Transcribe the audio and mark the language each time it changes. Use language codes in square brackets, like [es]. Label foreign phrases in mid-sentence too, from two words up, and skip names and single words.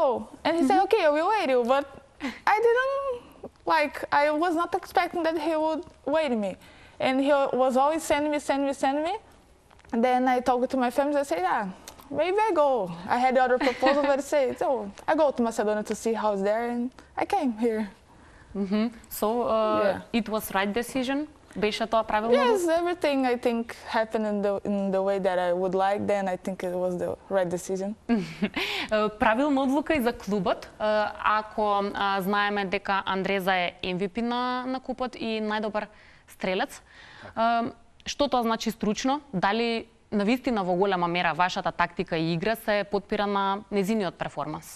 [en] And he said, okay, I will wait you. But I didn't, I was not expecting that he would wait me. And he was always sending me. And then I talked to my family, I said, yeah, maybe I go. I had the other proposal, but I said, so I go to Macedonia to see how's there, and I came here. So, it was right decision? [mk] Беше тоа правилно? [en] Yes, everything I think happened in the way that I would like, then I think it was the right decision. [mk] Правилна одлука и за клубот. Ако знаеме дека Андреза е MVP на купот и најдобар стрелец, што тоа значи стручно? Дали навистина во голема мера вашата тактика и игра се потпира на незиниот перформанс?